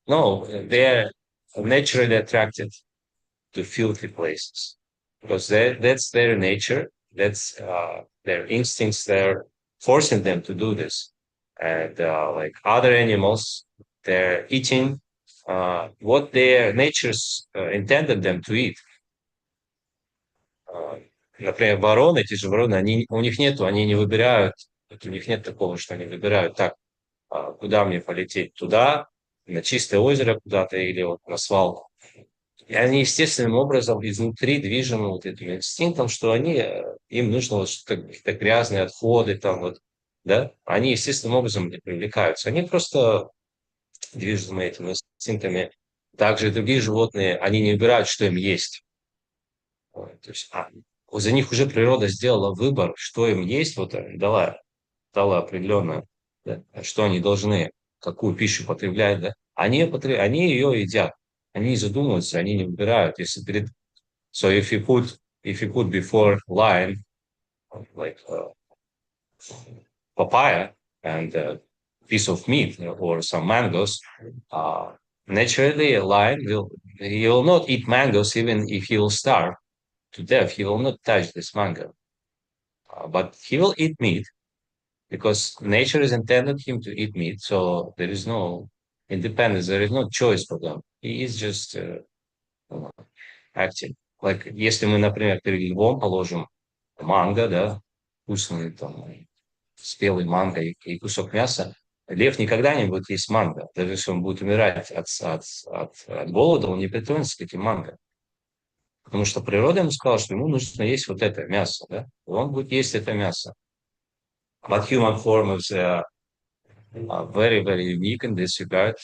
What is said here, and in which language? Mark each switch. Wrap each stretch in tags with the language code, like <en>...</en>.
<en>No, they are naturally attracted to filthy places, because that's their nature, that's their instincts, they're forcing them to do this. And like other animals, they're eating what their natures intended them to eat.</en> <ru>Например, вороны, эти же вороны, у них нету, они не выбирают, у них нет такого, что они выбирают, так, куда мне полететь, туда, на чистое озеро куда-то или вот на свалку. И они естественным образом изнутри движимы вот этим инстинктом, что им нужно вот какие-то грязные отходы, там вот, да, они естественным образом не привлекаются. Они просто движимы этими инстинктами. Также и другие животные, они не выбирают, что им есть. То есть, за них уже природа сделала выбор, что им есть, вот дала определенную, да, что они должны, какую пищу потреблять, да. Они ее едят. Они не задумываются, они не выбирают.</ru> <en>So if you put before lion like papaya and a piece of meat or some mangoes, naturally a lion he will not eat mangoes even if he will starve to death. He will not touch this mango, but he will eat meat because nature has intended him to eat meat. So there is no independence. There is no choice for them. He is just acting.</en> <ru>Like, если мы, например, перед львом положим манго, да, вкусный там спелый манго и кусок мяса, лев никогда не будет есть манго. Даже если он будет умирать от голода, он не притронется к этим манго. Потому что природа ему сказала, что ему нужно есть вот это мясо, да? И он будет есть это мясо.</ru> <en>But human form is very, very unique in this regard.</en>